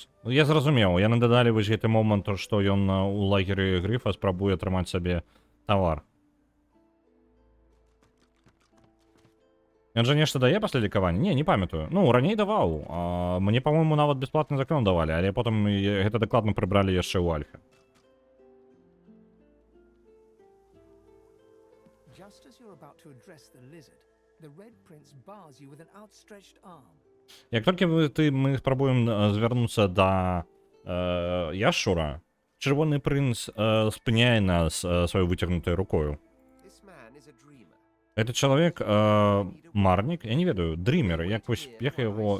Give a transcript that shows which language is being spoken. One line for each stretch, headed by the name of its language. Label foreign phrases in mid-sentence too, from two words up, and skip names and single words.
Belarusian: Я зразумеў, яны дадалі вось гэты момант, што ён у лагеры Грыфа спрабуе атрымаць сабе тавар. Ён жа нешта дае пасля лікавання? Не, не памятаю. Ну, раней даваў. Мне, па-моему, нават бясплатны заклён давалі, але потым гэта дакладна прыбралі яшчэ ў Альфе.
English: Just as you're about to address the lizard, the Red Prince bars you with an outstretched arm.
Belarusian: Як толькі мы спрабуем звярнуцца да яшчура, чырвоны прынц спыняе нас сваёй выцягнутай рукою. Этот чалавек марнік, я не ведаю, дрімер, як яго...